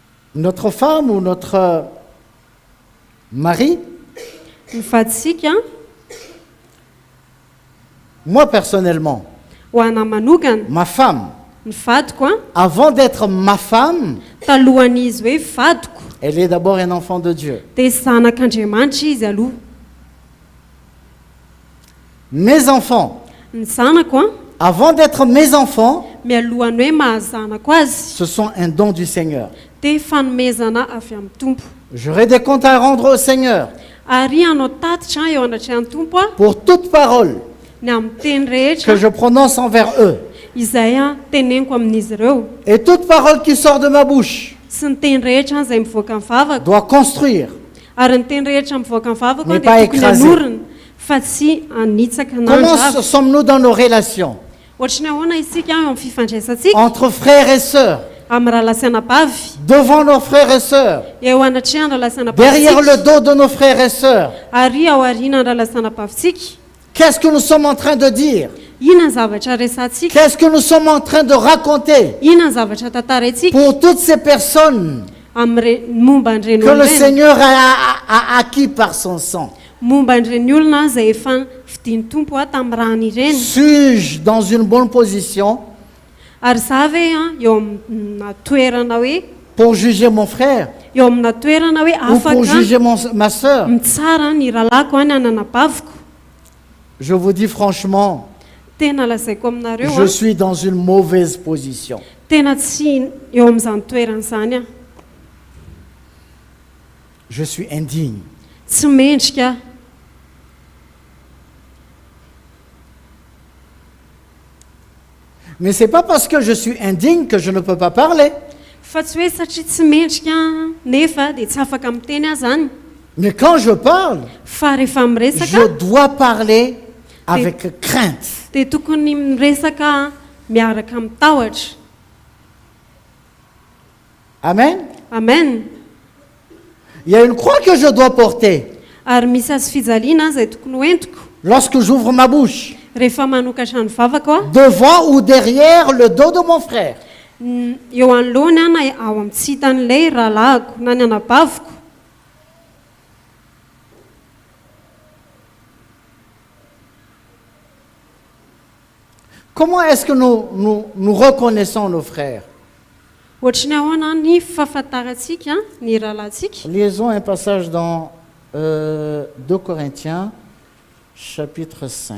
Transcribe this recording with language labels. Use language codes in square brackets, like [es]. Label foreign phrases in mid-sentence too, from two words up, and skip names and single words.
[fr] notre femme ou notre mari, [mg] ny vadisika [fr] moi personnellement, [mg] ho ana manokana [fr] ma femme, [mg] ny vadiko [fr] avant d'être ma femme, [mg] talohan'izy hoe vadiko [fr] elle est d'abord un enfant de Dieu. [mg] dia zanak'Andriamanitra izy aloha. [fr] Mes enfants, [mg] Ny zanako [fr] avant d'être mes enfants, [mg] mialohany hoe mahazanako azy [fr] ce sont un don du Seigneur. [mg] dia fanomezana avy amin'ny tompo. [fr] J'aurai des comptes à rendre au Seigneur [mg] Ary anao tatitra eo anatrehan'ny tompo [fr] pour toute parole [mg] ny amin'ny teny [fr] que [mg] rehetra [fr] je prononce envers eux. [mg] izay teneniko amin'izy ireo, [fr] Et toute parole qui sort de ma bouche [mg] sy ny teny rehetra izay mivoaka amin'ny vavako, [fr] doit construire. [mg] ary ny teny rehetra mivoaka amin'ny vavako [fr] Mais [mg] dia [fr] pas [mg] tokony [fr] écraser. [mg] anorina fa tsy anitsaka [fr] Comment [mg] nandrava. [fr] sommes-nous dans nos relations [mg] Ohatrany ahoana isika eo amin'ny fifandraisantsika [fr] entre frères et sœurs, [mg] amin'ny rahalasanabavy, [fr] devant nos frères et sœurs, [mg] eo anatrehan'ny [fr] derrière le [mg] rahalasanabavitsika [fr] dos de nos frères et sœurs? [mg] ary ao aorianany rahalasanabavitsika? [fr] Qu'est-ce que nous sommes en train de dire? [mg] Inona ny zavatra resantsika? [fr] Qu'est-ce que nous sommes en train de raconter [mg] Inona ny zavatra tantaraintsika [fr] pour toutes ces personnes [mg] amin'ny momba [fr] que [mg] an'ireny [fr] le [mg] olona, [fr] Seigneur a acquis par son sang? [mg] momba an'ireny olona izay efa vidian'ny tompo tamin'ny rany ireny? [fr] Suis-je dans une bonne position [mg] Ary za ve eo amina toerana hoe [fr] pour juger mon frère [mg] eo amina toerana hoe [fr] ou pour [mg] afaka [fr] juger ma sœur? [mg] mitsara ny rahalahyko any ananabaviko? [fr] Je vous dis franchement, [mg] Tena lazaiko aminareo [fr] je suis dans une mauvaise position. [mg] tena tsy eo amin'izany toerana izany [fr] Je suis indigne. [mg] tsy mendrika. [fr] Mais ce n'est pas parce que je suis indigne que je ne peux pas parler. [mg] Fa tsy hoe satria tsy mendrika nefa dia tsy afaka miteny azy zany. [fr] Mais quand je parle, [mg] Fa rehefa [fr] je [mg] miresaka [fr] dois parler avec crainte. [mg] dia tokony miresaka miaraka mitahotra. Amen. Amen. [fr] Il y a une croix que je dois porter [mg] Ary misy azy fijaliana izay tokony hoentiko [fr] lorsque j'ouvre ma bouche, [mg] rehefa manokatra ny vavako [fr] devant ou derrière le dos de mon frère. [mg] eo anoloany na ao amin'ny tsitan'ilay rahalahiko na ny anabaviko. [fr] Comment est-ce que nous reconnaissons nos frères? [mg] Ohatrany ahoana ny fahafantarantsika ny rahalahintsika? [fr] Lisons un passage dans 2 Corinthiens, chapitre 5.